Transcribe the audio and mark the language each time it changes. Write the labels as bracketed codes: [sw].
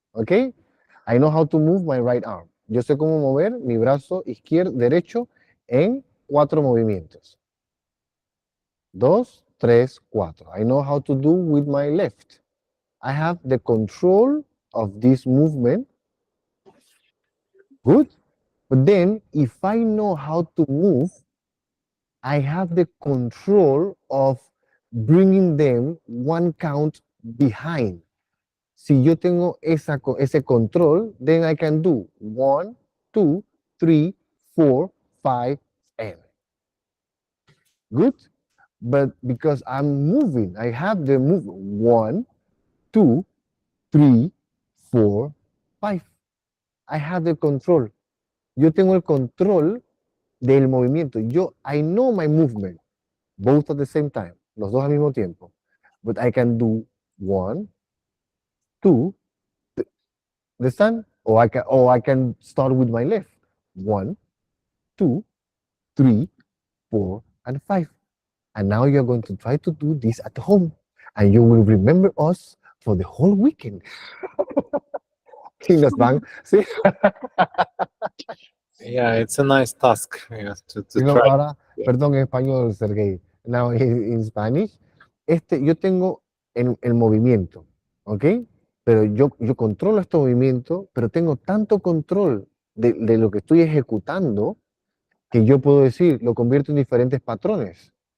[en] Okay, I know how to move my right arm. [es] Yo sé cómo mover mi brazo derecho en 4 movimientos. [en] 2, 3, 4. I know how to do with my left. I have the control of this movement. Good. But then, if I know how to move, I have the control of bringing them 1 count behind. [es] si yo tengo ese control, [en] then I can do 1, 2, 3, 4, 5, and good. But because I'm moving, I have the move 1, 2, 3, 4, 5. I have the control. [es] Yo tengo el control del movimiento. [en] I know my movement, both at the same time, [es] los dos al mismo tiempo. [en] But I can do 1, 2, understand? Or I can start with my left. 1, 2, 3, 4, and 5. And now you're going to try to do this at home. And you will remember us for the whole weekend. [es] Y nos van, sí. [en] Yeah, it's a nice task, yeah, to try. [es] Ahora, perdón en español, Sergey. [en] Now, in Spanish, [es] yo tengo el movimiento, ¿ok? Pero yo controlo este movimiento, pero tengo tanto control de lo que estoy ejecutando que yo puedo decir, lo convierto en diferentes patrones.